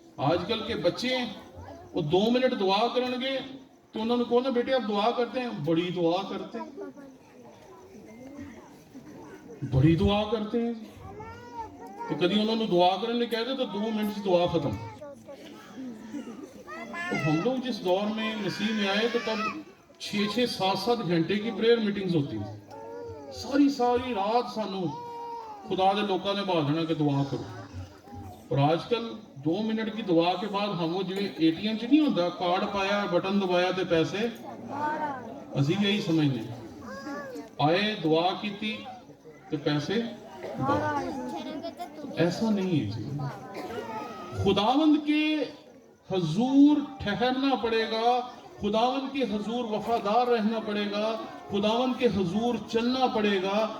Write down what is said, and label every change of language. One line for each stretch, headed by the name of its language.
Urdu: آج کل کے بچے وہ 2 منٹ دعا کرن گے تو انہوں نے کہا نا بیٹے آپ دعا کرتے ہیں, بڑی دعا کرتے ہیں, بڑی دعا کرتے ہیں. تو کدی انہوں نے دعا کرنے کہتے تو 2 منٹ سے دعا ختم. تو ہم لوگ جس دور میں مسیح میں آئے تو تب 6-6, 7-7 گھنٹے کی پریئر میٹنگز ہوتی ہیں.
Punjabi: ساری رات سانو خدا دے لوکاں نے بھا دینا کہ دعا کرو.
Urdu: اور آج کل 2 منٹ کی دعا کے بعد ہم وہ جو ATM چ نہیں ہوتا, کارڈ پایا, بٹن دبایا تے پیسے, اسی یہی سمجھنے آئے, دعا کی تھی تے پیسے. ایسا نہیں ہے جی. خداوند کے حضور ٹھہرنا پڑے گا, خداوند کے حضور وفادار رہنا پڑے گا, خداوند کے حضور چلنا پڑے گا.